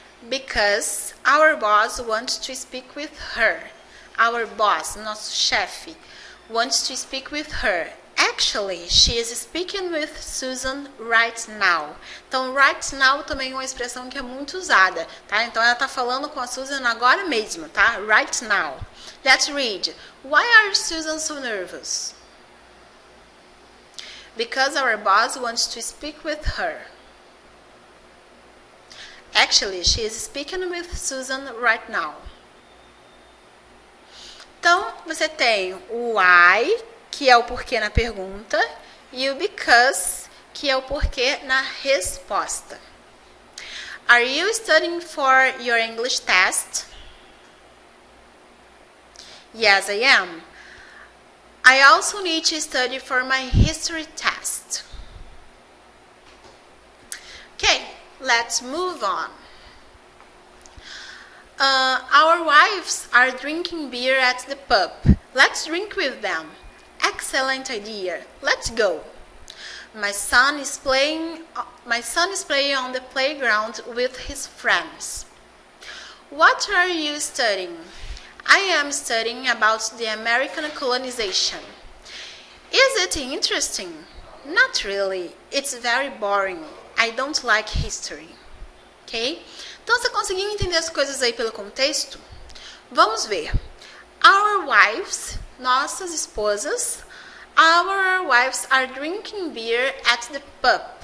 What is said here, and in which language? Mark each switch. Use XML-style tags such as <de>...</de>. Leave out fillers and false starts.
<en>Because our boss wants to speak with her. Our boss,</en> <pt>nosso chefe,</pt> <en>wants to speak with her. Actually, she is speaking with Susan right now.</en> <pt>Então,</pt> <en>right now</en> <pt>também é uma expressão que é muito usada, tá? Então, ela está falando com a Susan agora mesmo, tá?</pt> <en>Right now. Let's read. Why are Susan so nervous? Because our boss wants to speak with her. Actually, she is speaking with Susan right now.</en> <pt>Então, você tem o why, que é o porquê na pergunta, e o because, que é o porquê na resposta.</pt> <en>Are you studying for your English test? Yes, I am. I also need to study for my history test. Okay, let's move on. Our wives are drinking beer at the pub. Let's drink with them. Excellent idea. Let's go. My son is playing on the playground with his friends. What are you studying? I am studying about the American colonization. Is it interesting? Not really. It's very boring. I don't like history. Ok?</en> <pt>Então, você conseguiu entender as coisas aí pelo contexto? Vamos ver.</pt> <en>Our wives,</en> <pt>nossas esposas,</pt> <en>our wives are drinking beer at the pub.</en>